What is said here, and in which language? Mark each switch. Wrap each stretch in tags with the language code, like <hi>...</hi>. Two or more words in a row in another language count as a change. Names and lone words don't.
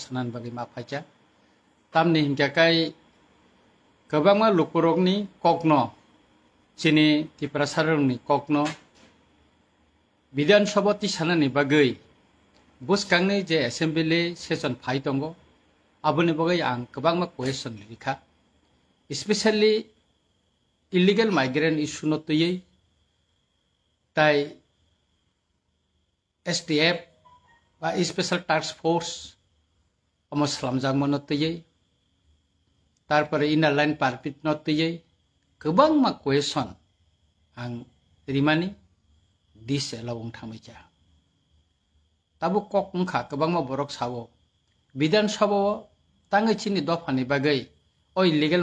<trp>सानान बागै मा फाइचा तामनि हिंकाकाय गोबांमा लुकुरकनि ककन चिनि तिप्रा सारंनि ककन विधानसभा ति सानानि बागै बुसकांनि जे</trp> <en>assembly session</en> <trp>फाइ दंगो आबोनि बागै आं गोबांमा क्वेश्चन लिखा</trp> <en>specially illegal migrant issue</en> <trp>न तयै ताई STF बा</trp> <en>special task force</en> <trp>अमो सलामजांमो न तयै तारपरे</trp> <en>inner line permit</en> <trp>न तयै गोबांमा क्वेश्चन आं रिमानि दिस एलावं थांमैजा ताबो कक उनखा गोबांमा बरक सावो विधानसभा तांगै चिनि दफानि बागै ओ इलीगल</trp>